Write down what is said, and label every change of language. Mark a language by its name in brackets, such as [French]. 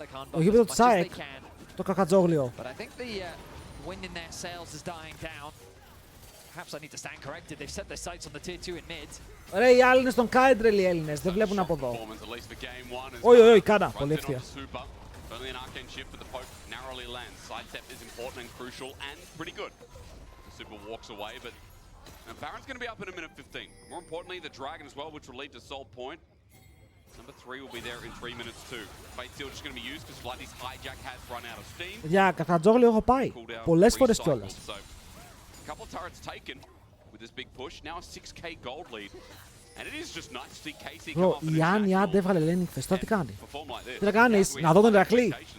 [Greek] Το γήπεδο του Σάικ, το κακατζόγλιο. [English] wind in their sails is dying down. Perhaps I need to stand corrected. They've set their sights on the tier 2 in mid. [Greek] Ρε, οι άλλοι είναι στον Κάιντρελ οι Έλληνες, δεν βλέπουν από εδώ. Όχι, όχι, κάνα, πολύ ευθεία. [English] Only an arcane shift, but the poke narrowly lands. Sidestep is important and crucial and pretty good. The super walks away, but Baron's going to be up in a minute 15. More importantly, the Dragon as well, which will lead to Soul Point. Number 3 will be there in 3 minutes too. Fate Seal just going to be used because Vladi's hijack has run out of steam. [Greek] Για καθατζόγλιο έχω πάει. Πολλές φορές κιόλας. [English] A couple of turrets taken with this big push. Now a 6k gold lead. And it is just nice to see Casey come off [Greek] η Άννη άντε έβγαλε Lenny χθες, τώρα τι κάνει. Τι θα κάνεις, να δω τον Ηρακλή.